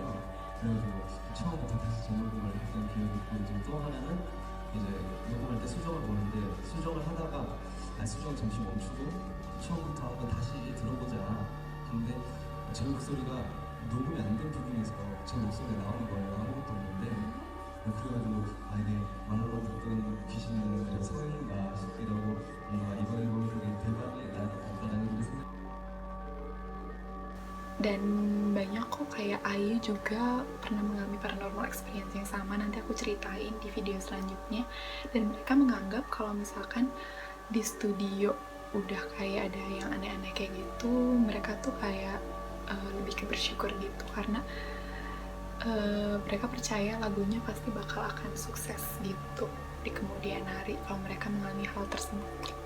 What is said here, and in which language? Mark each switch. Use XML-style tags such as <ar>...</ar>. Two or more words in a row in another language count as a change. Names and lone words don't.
<ko>그래가지고 처음부터 다시 재녹음을 했던 기억이 있고 이제 또 하나는 이제 녹음할 때 수정을 보는데 수정을 하다가 수정 잠시 멈추고 처음부터 한번 다시 들어보자. 근데 제 목소리가 녹음이 안 된 부분에서 제 목소리가 나오는 거예요. 아무것도 없는데. 그래가지고 이게 말로 듣던 귀신은 성인인가 싶기도 하고 뭔가 이번 앨범이 대박이 날 것 같다는 생각.</ko> <id>Dan banyak kok kayak Ayu juga pernah mengalami</id> <en>paranormal experience</en> <id>yang sama, nanti aku ceritain di video selanjutnya. Dan mereka menganggap kalau misalkan di studio udah kayak ada yang aneh-aneh kayak gitu, mereka tuh kayak lebih ke bersyukur gitu, karena mereka percaya lagunya pasti bakal akan sukses gitu di kemudian hari kalau mereka mengalami hal tersebut gitu.</id>